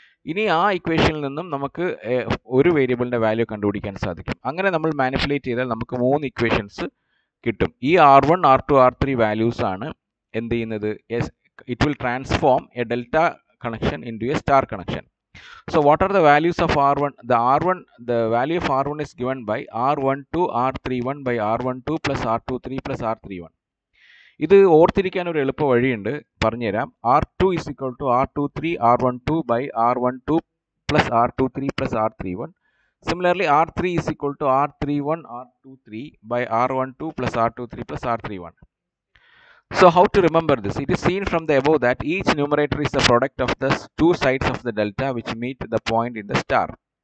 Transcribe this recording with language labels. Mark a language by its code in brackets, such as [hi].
[ml] ഇനി ആ ഇക്വേഷനിൽ നിന്നും നമുക്ക് ഒരു വേരിയബിളിൻ്റെ വാല്യൂ കണ്ടുപിടിക്കാൻ സാധിക്കും. അങ്ങനെ നമ്മൾ മാനിപ്പുലേറ്റ് ചെയ്താൽ നമുക്ക് 3 ഇക്വേഷൻസ് കിട്ടും. ഈ R1 R2 R3 വാല്യൂസ് ആണ് എന്ത് ചെയ്യുന്നത്? [en] It will transform a delta connection into a star connection. So what are the values of R1? The value of R1 is given by R12 R31 by R12 plus R23 plus R31. [ml] ഇത് ഓർത്തിരിക്കാൻ ഒരു എളുപ്പ വഴിയുണ്ട്, പറഞ്ഞുതരാം. [en] R2 is equal to R23 R12 by R12 plus R23 plus R31. Similarly, R3 is equal to R31 R23 by R12 plus R23 plus R31. So how to remember this? It is seen from the above that each numerator is the product of the two sides of the delta which meet the point in the star.